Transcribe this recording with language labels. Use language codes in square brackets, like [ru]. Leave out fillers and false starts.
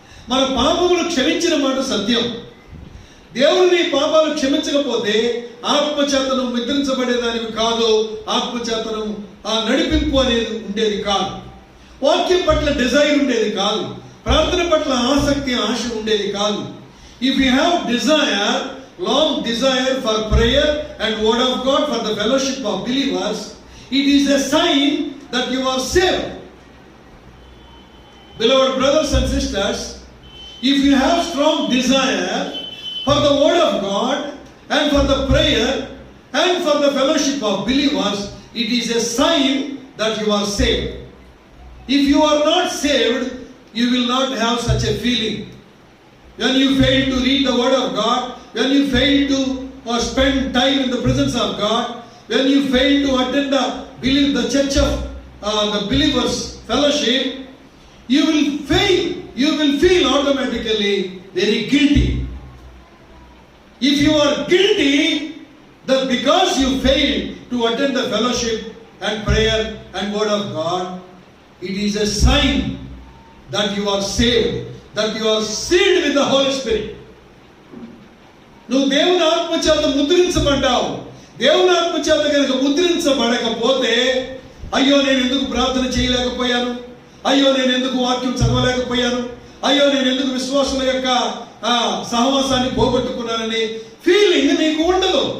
[te] మన పాపములు క్షమించిన మాట సత్యం. దేవుడు నీ పాపాలు క్షమించకపోతే ఆత్మచేతనం ముద్రించబడేదానికి కాదు, ఆత్మచేతనం ఆ నడిపింపు అనేది ఉండేది కాదు, వాక్యం పట్ల డిజైర్ ఉండేది కాదు, ప్రార్థన పట్ల ఆసక్తి ఆశ ఉండేది కాదు. [en] If you have desire, long desire for prayer and word of God for the fellowship of believers, it is a sign that you are saved. Beloved brothers and sisters, if you have strong desire for the word of God and for the prayer and for the fellowship of believers, it is a sign that you are saved. If you are not saved, you will not have such a feeling. When you fail to read the word of God, when you fail to spend time in the presence of God, when you fail to attend the church of the believers fellowship, you will fail. You will feel automatically very guilty. If you are guilty, that because you failed to attend the fellowship and prayer and word of God, it is a sign that you are saved, that you are sealed with the Holy Spirit. [te] నువ్వు దేవుని ఆత్మచేత ముద్రించబడ్డావు. దేవుని ఆత్మచేత కనుక ముద్రించబడకపోతే, అయ్యో నేను ఎందుకు ప్రార్థన చేయలేకపోయాను, అయ్యో నేను ఎందుకు వాక్యం చదవలేకపోయాను, అయ్యో నేను ఎందుకు విశ్వాసుల యొక్క సహవాసాన్ని పోగొట్టుకున్నానని ఫీలింగ్ నీకు ఉండదు.